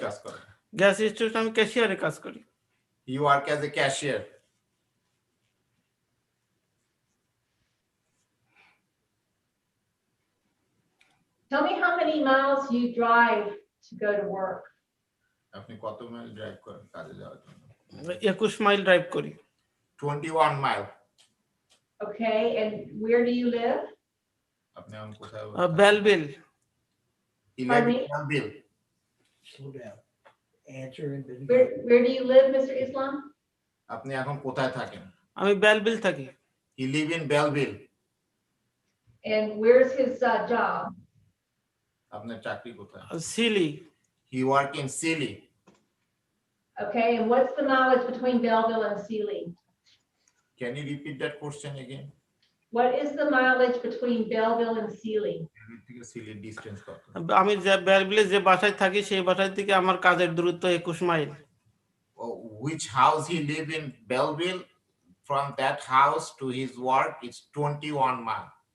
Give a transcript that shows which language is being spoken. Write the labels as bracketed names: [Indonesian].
[Bangla] কাজ করেন? Gas station আমি ক্যাশিয়ারে কাজ করি। [English] You work as a cashier. Tell me how many miles you drive to go to work. [Bangla] আপনি কত মাইল ড্রাইভ করেন কাজে যাওয়ার জন্য? 21 মাইল ড্রাইভ করি। [English] 21 mile. Okay, and where do you live? [Bangla] আপনি এখন কোথায়? Belleville. [English] He live in Pardon me? Belleville. Slow down. Answer and then. Where do you live, Mr. Islam? [Bangla] আপনি এখন কোথায় থাকেন? আমি বেলভিল থাকি। [English] He live in Belleville. And where's his job? [Bangla] আপনার চাকরি কোথায়? Seely. [English] He work in Sealy. Okay, and what's the mileage between Belleville and Sealy? Can you repeat that question again? What is the mileage between Belleville and Sealy? [Bangla] থেকে Sealy distance কত? আমি যে বেলভিলে যে বাসায় থাকি সেই বাসায় থেকে আমার কাজের দূরত্ব 21 mile. [English] Which house he live in Belleville? From that house to his work is 21 mile.